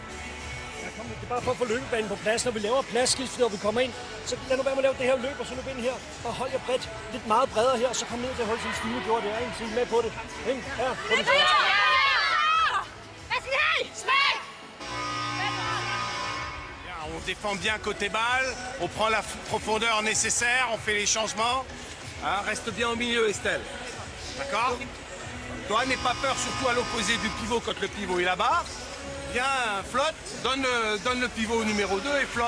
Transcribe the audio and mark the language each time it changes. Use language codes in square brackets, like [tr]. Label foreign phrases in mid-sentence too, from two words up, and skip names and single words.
[da] Det er bare for at få løbebanen på plads, når vi laver pladsskift, når vi kommer ind. Så lad nu være med at lave det her løb, og så løb ind her. Og hold jer bredt, lidt meget bredere her, og så kom ned til at holde sin Stine gjorde det. Ikke? Så I med på det. Ikke? Ja, på den. [fr] défend bien côté balle, on prend la profondeur nécessaire, on fait les changements. Hein, reste bien au milieu, Estelle. D'accord? Toi, n'aie pas peur, surtout à l'opposé du pivot quand le pivot est là-bas. Viens, flotte, donne le pivot au numéro 2 et flotte.